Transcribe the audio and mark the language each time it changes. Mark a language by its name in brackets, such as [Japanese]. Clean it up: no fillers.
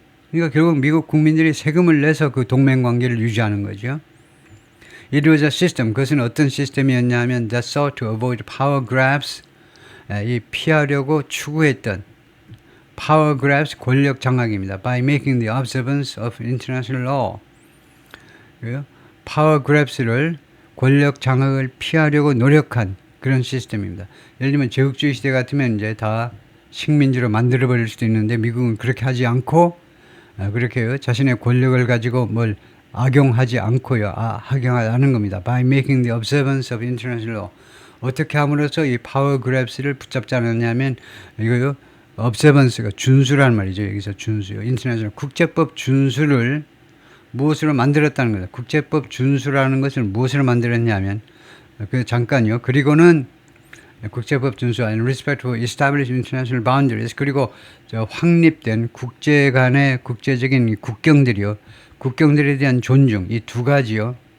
[Korean] 그러니까 결국 미국 국민들이 세금을 내서 그 동맹 관계를 유지하는 거죠. [English] It was a system. [Korean] 그것은 어떤 시스템이었냐면 [English] that sought to avoid power grabs, [Korean] 이 피하려고 추구했던 [English] power grabs, [Korean] 권력 장악입니다. [English] By making the observance of international law. [Korean] 파워 그랩스를, 권력 장악을 피하려고 노력한 그런 시스템입니다. 예를 들면 제국주의 시대 같으면 이제 다 식민지로 만들어버릴 수도 있는데 미국은 그렇게 하지 않고 그렇게 자신의 권력을 가지고 뭘 악용하지 않고요. 악용하지 않은 겁니다. [English] By making the observance of international law. [Korean] 어떻게 함으로써 이 파워 그랩스를 붙잡지 않았냐면 이거요. observance가 준수라는 말이죠. 여기서 준수요. international 국제법 준수를 무엇으로 만들었다는 거다. 국제법 준수라는 것을 무엇으로 만들었냐면 잠깐요. 그리고는 국제법 준수 [English] and respect for established international boundaries, [Korean] 그리고 확립된 국제 간의 국제적인 국경들에 대한 존중, 이 두 가지요.